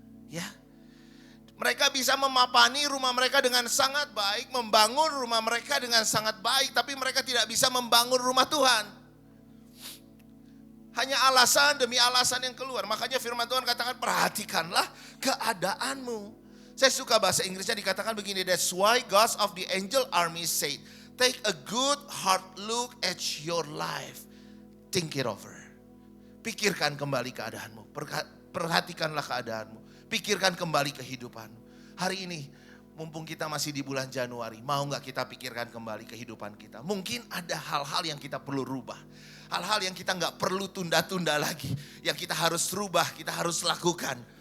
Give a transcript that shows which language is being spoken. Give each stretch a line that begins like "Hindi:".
Indonesian: Ya, mereka bisa memapani rumah mereka dengan sangat baik, membangun rumah mereka dengan sangat baik, tapi mereka tidak bisa membangun rumah Tuhan. Hanya alasan demi alasan yang keluar. Makanya firman Tuhan katakan perhatikanlah keadaanmu. Saya suka bahasa Inggrisnya dikatakan begini.
English: That's why God of the angel army said, take a good hard look at your life. Think it over.
Indonesian: Pikirkan kembali keadaanmu. Perhatikanlah keadaanmu. Pikirkan kembali kehidupanmu. Hari ini mumpung kita masih di bulan Januari. Mau gak kita pikirkan kembali kehidupan kita. Mungkin ada hal-hal yang kita perlu rubah. Hal-hal yang kita gak perlu tunda-tunda lagi. Yang kita harus rubah, kita harus lakukan.